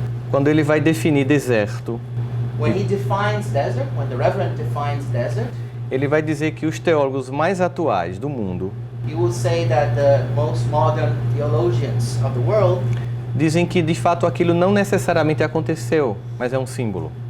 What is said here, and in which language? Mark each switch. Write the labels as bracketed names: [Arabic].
[Portuguese] Quando ele vai definir deserto, [English] When he defines desert, when the Reverend defines desert, [Portuguese] ele vai dizer que os teólogos mais atuais do mundo [English] he will say that the most modern theologians of the world, [Portuguese] dizem que de fato aquilo não necessariamente aconteceu, mas é um símbolo.